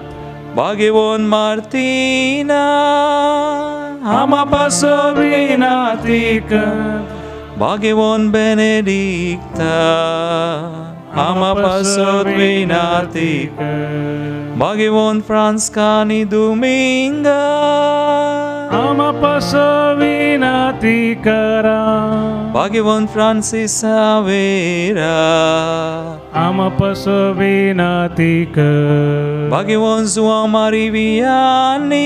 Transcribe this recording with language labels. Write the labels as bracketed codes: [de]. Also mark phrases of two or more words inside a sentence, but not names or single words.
[kok] Magivont Martina आमा विनती कर Magivont Benedicta Ama viनती कर Magivont Franscani Dominga आमा विनती करा Magivont Francis Savera आमा विनती कर Magivont João Mariviani